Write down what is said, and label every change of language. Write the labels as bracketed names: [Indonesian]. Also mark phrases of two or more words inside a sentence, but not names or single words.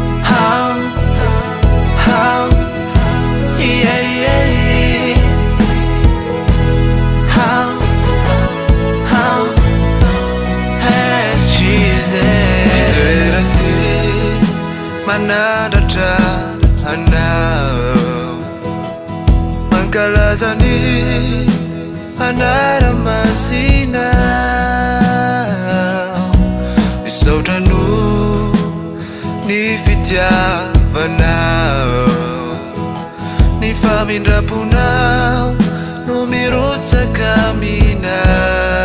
[English] How, how, yeah, yeah, yeah. How, how, had she said, [Malagasy] "Manadatra anao, mankalaza ny anara-masinao, misaotra noho ny fitiavanao, ny famindraponao no mirotsaka aminay."